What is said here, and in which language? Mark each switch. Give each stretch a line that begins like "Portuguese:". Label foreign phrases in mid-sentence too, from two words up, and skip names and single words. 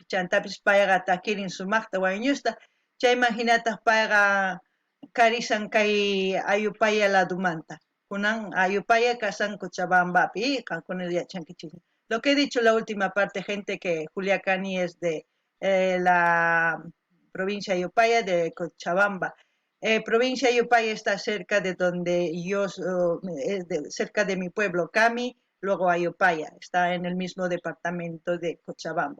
Quechua: Chantapis payqa takirin sumaqta wañusta, chayman hinataq payqa karisan kay Ayupaya ladumanta. Kunan Ayupaya kasan Cochabambapi, qankuna yachankichis.
Spanish: Lo que he dicho la última parte, gente, que Julia Cani es de la provincia de Ayupaya, de Cochabamba. Provincia de Ayupaya está cerca de donde cerca de mi pueblo, Cami, luego Ayupaya, está en el mismo departamento de Cochabamba.